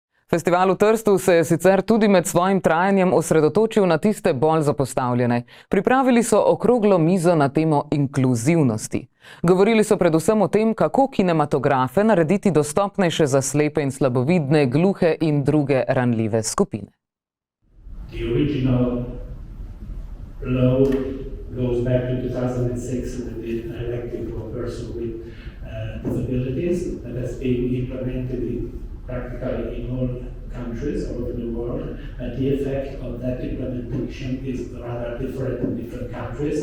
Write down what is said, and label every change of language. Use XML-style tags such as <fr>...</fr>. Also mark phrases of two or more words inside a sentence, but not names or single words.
<sl>Festival v Trstu se je sicer tudi med svojim trajanjem osredotočil na tiste bolj zapostavljene. Pripravili so okroglo mizo na temo inkluzivnosti. Govorili so predvsem o tem, kako kinematografe narediti dostopnejše za slepe in slabovidne, gluhe in druge ranljive skupine.</sl> <en>The original law goes back to 2006 with the directive for persons with disabilities that has been implemented practically in all countries all over the world, but the effect of that implementation is rather different in different countries.</en>